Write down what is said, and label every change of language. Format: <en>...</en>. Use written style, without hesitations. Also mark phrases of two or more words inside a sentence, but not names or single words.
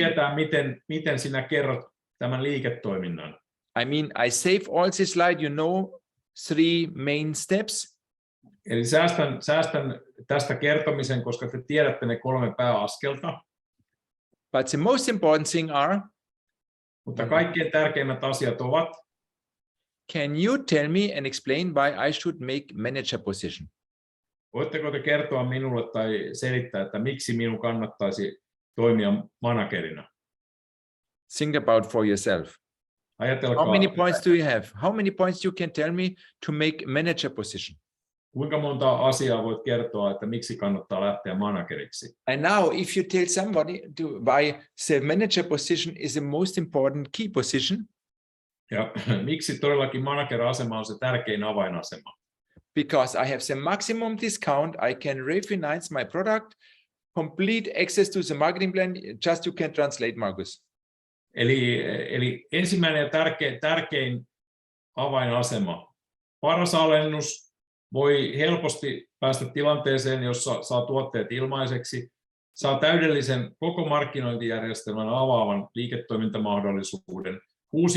<fi>tietää, miten sinä kerrot tämän liiketoiminnan.</fi> <en>I mean, I save all this slide, you know, 3 main steps.</en> <fi>Eli säästän tästä kertomisen, koska te tiedätte ne 3 pääaskelta.</fi> <en>But the most important thing are,</en> <fi>Mutta kaikkein tärkeimmät asiat ovat,</fi> <en>can you tell me and explain why I should make manager position?</en> <fi>voitteko te kertoa minulle tai selittää, että miksi minun kannattaisi toimia managerina?</fi> <en>Think about for yourself.</en> <fi>Ajatelkaa,</fi> <en>How many points do you have? How many points you can tell me to make manager position?</en> <fi>kuinka monta asiaa voit kertoa, että miksi kannattaa lähteä manageriksi?</fi> <en>And now if you tell somebody why the manager position is the most important key position,</en> <fi>Ja miksi todellakin manager-asema on se tärkein avainasema?</fi> <en>because I have the maximum discount, I can refinance my product, complete access to the marketing plan, just you can translate, Markus.</en> <fi>Eli ensimmäinen ja tärkein avainasema. Paras alennus, voi helposti päästä tilanteeseen, jossa saa tuotteet ilmaiseksi, saa täydellisen koko markkinointijärjestelmän avaavan liiketoimintamahdollisuuden, 6</fi>